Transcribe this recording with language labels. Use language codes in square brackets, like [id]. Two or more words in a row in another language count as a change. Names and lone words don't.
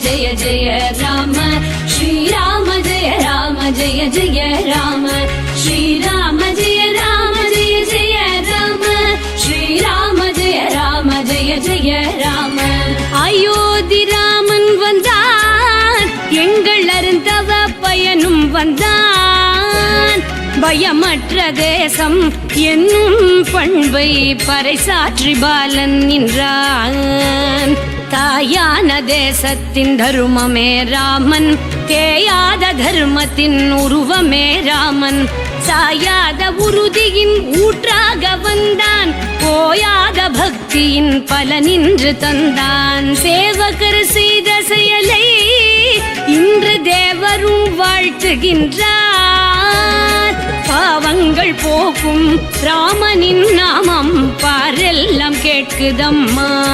[hi] जय राम श्रीराम जय राम जय जय राम श्रीराम जय राम जय जय राम श्रीराम जय राम जय जय राम [ta] अयोத்தி ராமன் வந்தான் எங்கள் அருந்தவ பயனும் வந்தான் பயமற்ற தேசம் என்னும் பண்பை பறைசாற்றி பாலன் நின்றான் தாயான தேசத்தின் தருமமே ராமன் தேயாத தர்மத்தின் உருவமே ராமன் சாயாத உறுதியின் ஊற்றாக வந்தான் போயாத பக்தியின் பலனின்று தந்தான் சேவகர் செய்த செயலை இன்று தேவரும் வாழ்த்துகின்றார் பாவங்கள் போக்கும் ராமனின் நாமம் பாரெல்லாம் கேட்குதம்மா